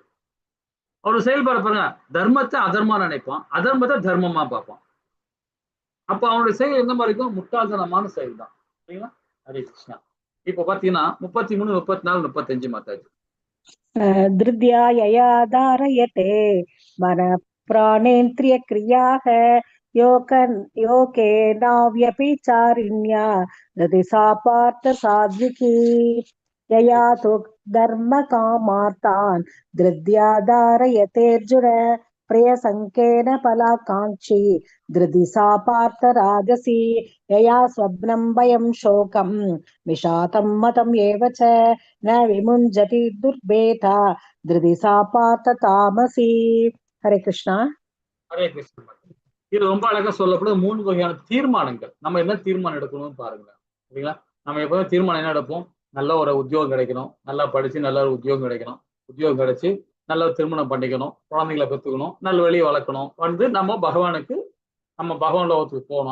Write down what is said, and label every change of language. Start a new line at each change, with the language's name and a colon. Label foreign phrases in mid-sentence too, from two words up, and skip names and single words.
Tamil: அவரு செயல்பாடு பாருங்க, தர்மத்தை அதர்மா நினைப்பான், அதர்மத்தை தர்மமா பார்ப்பான். அப்ப அவனுடைய செயல் எந்த மாதிரி இருக்கும், முட்டாள்தனமான செயல் தான் சரிங்களா? ஹரே கிருஷ்ணா. இப்ப பாத்தீங்கன்னா 33, 34, 35 மாதாஜி.
Sanskrit: धृत्या यया धारयते मन प्राणेन्द्रिय क्रियाः योगेनाव्यभिचारिण्या ददि सा पार्थ सात्विकी यया तु धर्मकामार्तान् धृत्या धारयतेऽर्जुन प्रियसङ्केन फलाकाङ्क्षी धृति सा पार्थ राजसी यया स्वप्नं भयं शोकं विषादं मतम् एव च न विमुञ्जति दुर्भेदा धृति सा पार्थ तामसी.
Tamil: ஹரே கிருஷ்ணா. ஹரே கிருஷ்ணா. இது ரொம்ப அழகா சொல்லப்படும் 3 வகையான தீர்மானங்கள். நம்ம என்ன தீர்மானம் எடுக்கணும்னு பாருங்க. சரிங்களா? நம்ம எப்போதும் தீர்மானம் என்ன எடுப்போம்? நல்ல ஒரு உத்தியோகம் கிடைக்கணும், நல்லா படிச்சு நல்ல ஒரு உத்தியோகம் கிடைக்கணும், உத்தியோகம் கிடைச்சு நல்ல திருமணம் பண்ணிக்கணும், குழந்தைங்களை பெற்றுக்கணும், நல்ல வழியை வளர்க்கணும், நம்ம பகவானுக்கு நம்ம பகவான் லோகத்துக்கு போகணும்.